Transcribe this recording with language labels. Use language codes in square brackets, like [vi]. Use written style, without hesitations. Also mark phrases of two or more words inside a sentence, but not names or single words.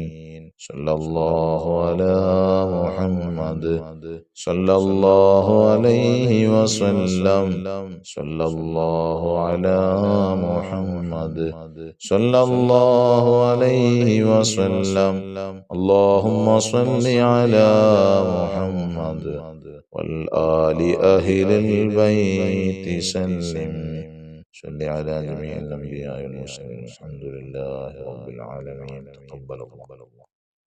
[ar] صلى الله على محمد صلى الله عليه وسلم. صلى الله على محمد صلى الله عليه وسلم. اللهم صل على محمد والآل أهل البيت سلم. صل على جميع الأنبياء والمرسلين. الحمد لله رب العالمين. تقبل الله.